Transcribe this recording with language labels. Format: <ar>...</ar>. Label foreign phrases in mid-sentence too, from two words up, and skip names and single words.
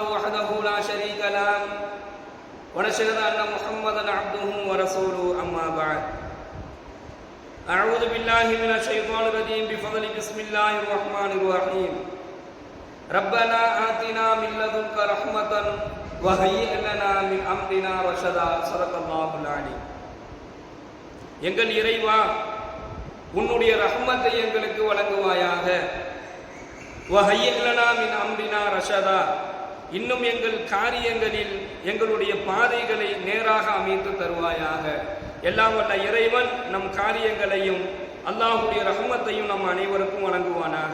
<ar>وحده لا شريك له ونشهد أن محمدا عبده ورسوله أما بعد أعوذ بالله من الشيطان الرجيم بفضل بسم الله الرحمن الرحيم ربنا آتنا من لدنك رحمة وهيئ لنا من أمرنا رشدا صدق الله العليم.</ar> <ta>எங்கள் இறைவா, உன்னுடைய ரஹ்மத்தை எங்களுக்கு வழங்குவாயாக.</ta> <ar>وهيئ لنا من أمرنا رشدا,</ar> <ta>இன்னும் எங்கள் காரியங்களில் எங்களுடைய பாதைகளை நேராக அமைத்து தருவாயாக. எல்லாம் வல்ல இறைவன் நம் காரியங்களையும் அல்லாஹுடைய ரஹ்மத்தையும் நம் அனைவருக்கும் வழங்குவானாக.</ta>